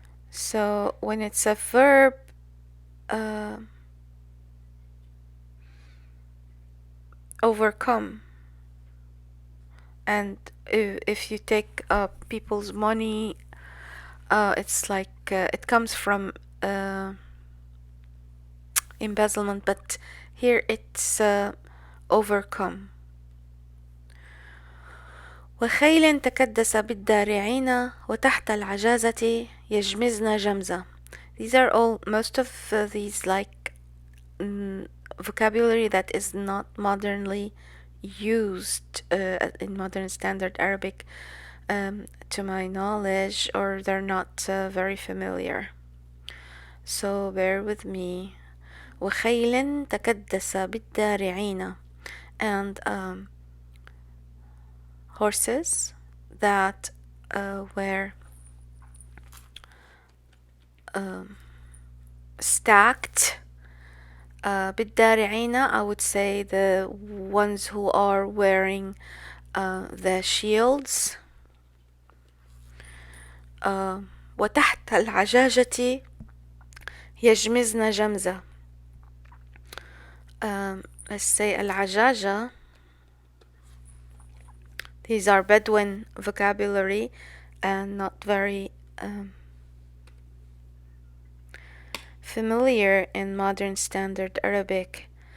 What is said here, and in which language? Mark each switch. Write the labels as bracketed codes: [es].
[en] So when it's a verb, overcome, and if you take people's money, it's like it comes from embezzlement, but here it's overcome. [ar] وخيل تكدس بالدارعين وتحت العجازة يجمزن جمزة. [en] These are all, most of these like vocabulary that is not modernly used in modern standard Arabic, to my knowledge, or they're not very familiar. So bear with me. [ar] وخيل تكدس بالدارعين, [en] and horses that were stacked. بالدارعين, I would say the ones who are wearing the shields. [ar] وتحت العجاجة يجمزن جمزة. [en] Let's say العجاجة. These are Bedouin vocabulary and not very familiar in modern standard Arabic.